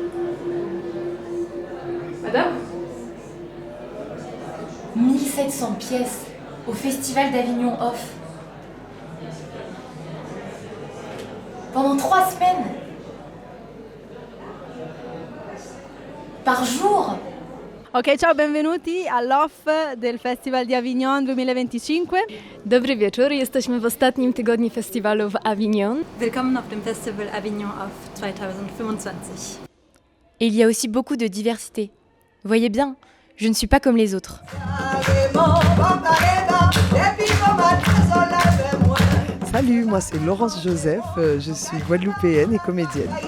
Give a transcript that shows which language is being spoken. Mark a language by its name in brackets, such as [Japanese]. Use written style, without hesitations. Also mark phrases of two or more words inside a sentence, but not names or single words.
[French] Madame ? 1700 pièces au Festival d'Avignon Off. Pendant 3 semaines. Par jour. [Italian] Ok, ciao, benvenuti all'off del Festival di Avignon 2025. [Polish] Dobry wieczór, jesteśmy w ostatnim tygodniu festiwalu w Avignon. [German] Willkommen auf dem Festival Avignon Off 2025. [French] Et il y a aussi beaucoup de diversité. Voyez bien, je ne suis pas comme les autres. Salut, moi c'est Laurence Joseph, je suis guadeloupéenne et comédienne.